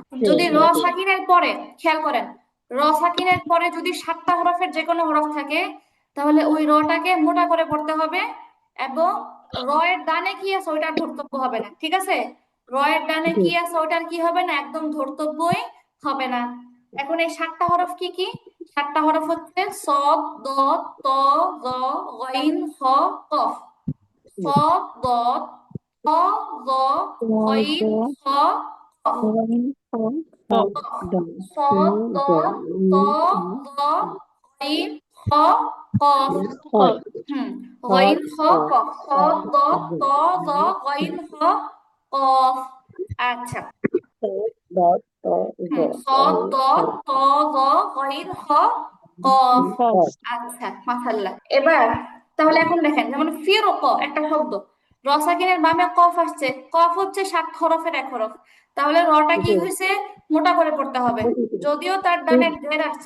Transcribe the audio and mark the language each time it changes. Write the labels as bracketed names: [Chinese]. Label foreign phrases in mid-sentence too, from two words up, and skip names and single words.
[Bangla] যদি র সাকিনের পরে, খেয়াল করেন, র সাকিনের পরে যদি 7টা হরফের যে কোনো হরফ থাকে তাহলে ওই রটাকে মোটা করে পড়তে হবে, এবং র এর ডানে কি আছে ওইটার ধর্তব্য হবে না, ঠিক আছে। র এর ডানে কি আছে ওইটার কি হবে না? একদম ধর্তব্যই হবে না। এখন এই 7টা হরফ কি কি? 7টা হরফ হচ্ছে সদ, দদ, ত, জ, গইন, খ, কফ। সদ, দদ, ত, জ, গইন, খ, কফ। কফ। সদ, দদ, ত, জ, গইন, খ, কফ। কফ। গইন, খ, কফ। সদ, দদ, ত, জ, গইন, খ, কফ। আচ্ছা। সদ, দদ, ত, জ, গইন, খ, কফ। কফ। আচ্ছা, মাশাআল্লাহ। এবার তাহলে এখন দেখেন, যেমন ফিরক একটা শব্দ, র সাকিনের বামে কফ আসছে। কফ হচ্ছে 7 হরফের এক হরফ, তাহলে রটা কি হয়েছে? মোটা করে পড়তে হবে, যদিও তার ডানে জের আসছে।